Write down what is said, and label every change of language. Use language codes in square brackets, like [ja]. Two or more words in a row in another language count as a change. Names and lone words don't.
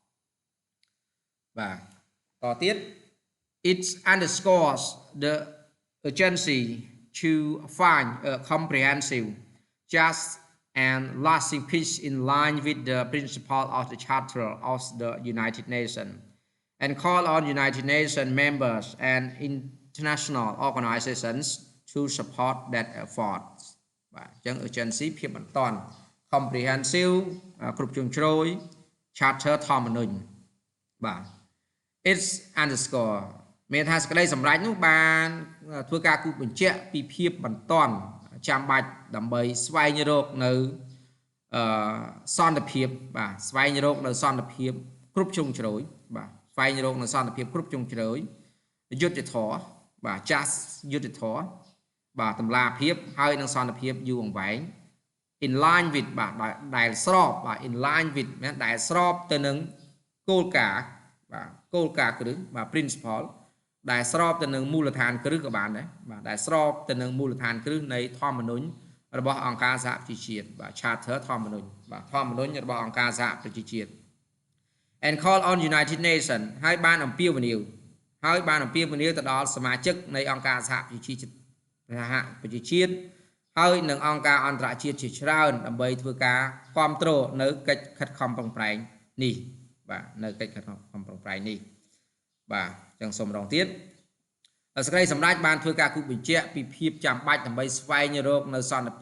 [km] បាទតទៀត [en] it underscores the urgency to find a comprehensive just and lasting peace in line with the principle of the Charter of the United Nations and call on United Nations members and international organizations to support that effort [km] បាទអញ្ចឹង urgency ភាពបន្ទា ន់ comprehensive គ្រប់ជ្រុងជ្រោយ charter ធម្មនុញ្ញបាទ [en] it's underscore [km] មានថាសេចក្តីសម្រេចនោះបានធ្វើការគូសបញ្ជាក់ពីភាពបន្ទាន់ចាំបាច់ដើម្បីស្វែងរកនៅ សន្តិភាពបាទស្វែងរកនៅសន្តិភាពគ្រប់ជ្រុងជ្រោយបាទស្វែងរកនៅសន្តិភាពគ្រប់ជ្រុងជ្រោយយុត្តិធម៌បាទ just យុត្តិធម៌បាទតម្លាភាពហើយនឹងសន្តិភាពយូរអង្វែង [en] in line with [km] បាទដែលស្របបាទ [en] in line with [km] មានដែលស្របទៅនឹងគោលការណ៍បាទគោលការណ៍គ្រឹះបាទ principle ដែលស្របទៅនឹងមូលដ្ឋានគ្រឹះក៏បានដែរបាទដែលស្របទៅនឹងមូលដ្ឋានគ្រឹះនៃធម្មនុញ្ញរបស់អង្គការសហប្រជាជាតិបាទ Charter ធម្មនុញ្ញបាទធម្មនុញ្ញរបស់អង្គការសហប្រជាជាតិ [en] and call on United Nations [km] ហើយបានអំពាវនាវទៅដល់សមាជិកនៃអង្គការសហប្រជាជាតិហើយនឹងអង្គការអន្តរជាតិជាច្រើនដើម្បីធ្វើការគ្រប់គ្រងនៅកិច្ចខិតខំប្រឹងប្រែងនេះ បាទនៅកិច្ចខិតខំប្រឹងប្រែងនេះបាទអញ្ចឹងសូមម្ដងទៀតសេចក្តីសម្រេចបានធ្វើការគូសបញ្ជាក់ពីភាពចាំបាច់ដើម្បីស្វែងរកនៅសន្តិ